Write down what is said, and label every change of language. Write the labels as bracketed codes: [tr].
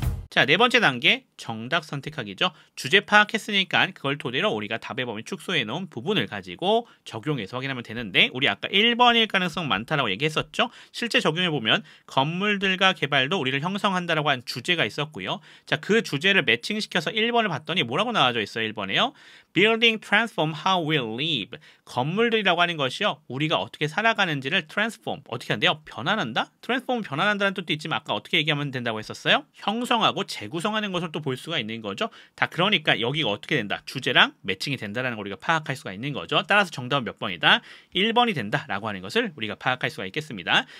[ko] 자, 네 번째 단계 정답 선택하기죠. 주제 파악했으니까 그걸 토대로 우리가 답의 범위 축소해 놓은 부분을 가지고 적용해서 확인하면 되는데 우리 아까 1번일 가능성 많다라고 얘기했었죠. 실제 적용해 보면 건물들과 개발도 우리를 형성한다라고 한 주제가 있었고요. 자, 그 주제를 매칭시켜서 1번을 봤더니 뭐라고 나와져 있어요? 1번에요. [en] Building transform how we live. [ko] 건물들이라고 하는 것이요. 우리가 어떻게 살아가는지를 transform, 어떻게 한대요? 변환한다? transform 변환한다는 뜻도 있지만 아까 어떻게 얘기하면 된다고 했었어요? 형성하고 재구성하는 것을 또 볼 수가 있는 거죠. 다 그러니까 여기가 어떻게 된다? 주제랑 매칭이 된다는 걸 우리가 파악할 수가 있는 거죠. 따라서 정답은 몇 번이다? 1번이 된다라고 하는 것을 우리가 파악할 수가 있겠습니다.